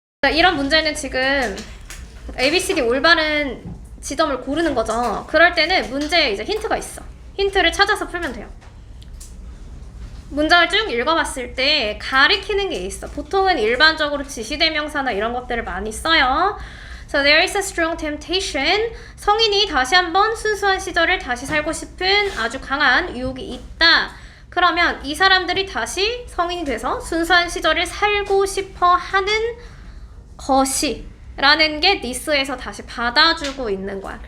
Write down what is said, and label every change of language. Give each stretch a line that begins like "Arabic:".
Korean: 이런 문제는 지금 ABCD 올바른 지점을 고르는 거죠. 그럴 때는 문제에 이제 힌트가 있어. 힌트를 찾아서 풀면 돼요. 문장을 쭉 읽어봤을 때 가리키는 게 있어. 보통은 일반적으로 지시대명사나 이런 것들을 많이 써요.
English: So there is a strong temptation.
Korean: 성인이 다시 한번 순수한 시절을 다시 살고 싶은 아주 강한 유혹이 있다. 그러면 이 사람들이 다시 성인이 돼서 순수한 시절을 살고 싶어 하는 것이 라는 게 니스에서 다시 받아주고 있는 거야.